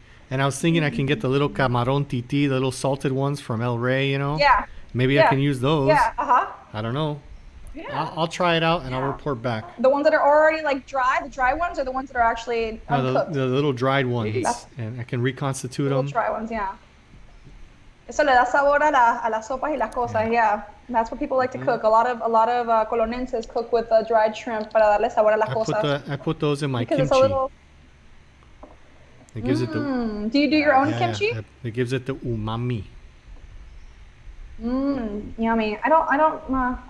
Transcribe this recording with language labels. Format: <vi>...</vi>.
<en>And I was thinking I can get the little camarón titi, the little salted ones from El Rey, Yeah. Maybe I can use those. Yeah, I don't know. Yeah. I'll try it out and I'll report back. The ones that are already like dry, the dry ones, or the ones that are actually uncooked? The little dried ones. And I can reconstitute them. The dry ones, yeah.</en> <es>Eso le da sabor a las sopas y las cosas,</es> <en>yeah. That's what people like to cook. A lot of colonenses cook with dried shrimp</en> <es>para darle sabor a las cosas.</es> <en>I put those in my because kimchi. It's a little... It gives it the. Do you do your own kimchi? Yeah. It gives it the umami. Yummy. I don't.</en>